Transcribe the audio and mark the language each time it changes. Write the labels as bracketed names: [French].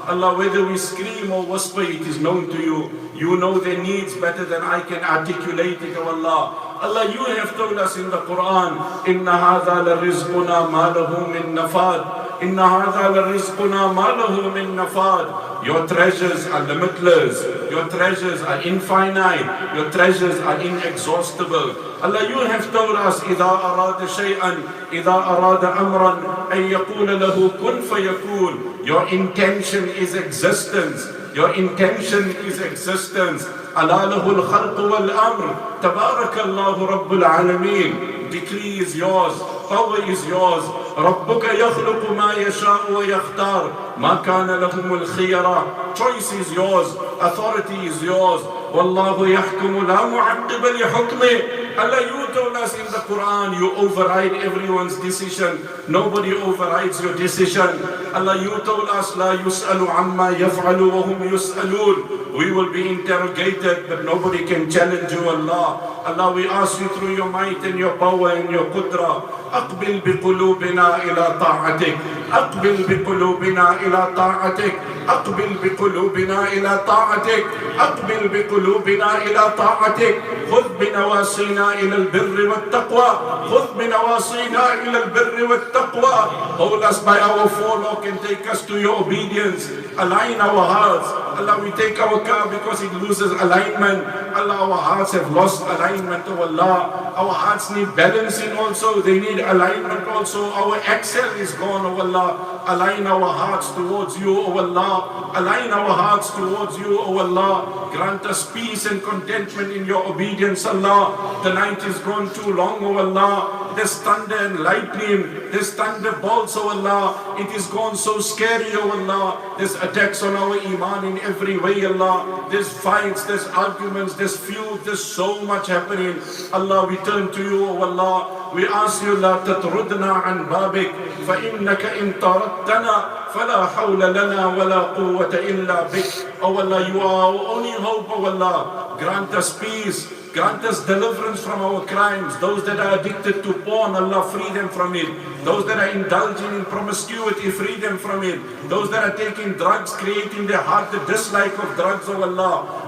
[English] Allah, whether we scream or whisper, it is known to you. You know their needs better than I can articulate it, O Allah. Allah, you have told us in the Quran, [Arabic] إِنَّ هَذَا لَرِزْقُنَا مَا لَهُ مِن نَفَادٍ. إِنَّ هَذَا لَرِزْقُنَا مَا لَهُ مِن نَفَادٍ. [English] Your treasures are limitless. Your treasures are infinite. Your treasures are inexhaustible. Allah, you have told us, [Arabic] إِذَا أَرَادَ شَيْئًا إِذَا أَرَادَ أَمْرًا أَن يَقُولَ لَهُ كُن فَيَكُونُ. [English] Your intention is existence. Your intention is existence. [Arabic] أَلَا لَهُ الْخَلْقُ وَالْأَمْرُ. تَبَارَكَ اللَّهُ رَبُّ الْعَالَمِينَ. [English] Decree is yours. Power is yours. [Arabic] رَبُّكَ يَخْلُقُ مَا يَشَاءُ وَيَخْتَارُ مَا كَانَ لَهُمُ الْخِيَرَةُ. [English] Choice is yours. Authority is yours. [Arabic] وَاللَّهُ يَحْكُمُ لَا مُعَقِّبَ لِحُكْمِهِ. [English] Allah, you told us in the Quran, you override everyone's decision. Nobody overrides your decision. Allah, you told us, [Arabic] لَا يُسْأَلُ عَمَّا يَفْعَلُ وَهُمْ يُسْأَلُونَ. [English] We will be interrogated, but nobody can challenge you, Allah. Allah, we ask you through your might and your power and your qudra, [Arabic] أقبل بقلوبنا إلى طاعتك. أقبل بقلوبنا إلى طاعتك. أقبل بقلوبنا إلى طاعتك. أقبل بقلوبنا إلى طاعتك. خذ بنواصينا إلى البر والتقوى. خذ بنواصينا إلى البر والتقوى. [English] Hold us by our forelock and take us to your obedience. Align our hearts. Allah, we take our car because it loses alignment. Allah, our hearts have lost alignment, oh Allah. Our hearts need balancing also. They need alignment also. Our axle is gone, oh Allah. Align our hearts towards you, oh Allah. Align our hearts towards you, oh Allah. Grant us peace and contentment in your obedience, Allah. The night is gone too long, oh Allah. There's thunder and lightning. There's thunderbolts, oh Allah. It is gone so scary, oh Allah. There's attacks on our iman in every way, Allah. There's fights, there's arguments, there's feud, there's so much happening. Allah, we turn to you, oh Allah. We ask you, [Arabic] لا تطردنا عن بابك فإنك إن طردتنا فلا حول لنا ولا قوة إلا بك. [English] Oh Allah, you are our only hope, oh Allah. Grant us peace. Grant us deliverance from our crimes. Those that are addicted to porn, Allah, free them from it. Those that are indulging in promiscuity, free them from it. Those that are taking drugs, creating their heart the dislike of drugs, oh Allah.